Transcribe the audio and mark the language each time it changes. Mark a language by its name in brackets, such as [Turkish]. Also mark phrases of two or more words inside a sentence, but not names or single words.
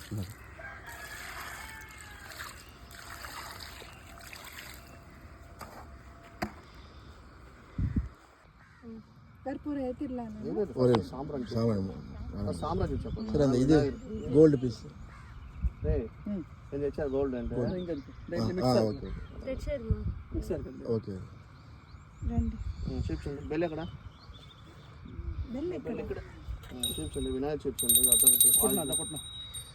[Tamil] கற்பூரம் ஏற்றிடலாம். ஒரு சாம்பிராணி சாம்பிராணி சரி. அந்த இது [English] gold piece [Telugu] గోల్డ్ అంటే ఓకే రండి. చూపించండి. బెల్ ఎక్కడ? బెల్ ఎక్కడ? చూపించండి. వినాయక చూపించండి. అర్థం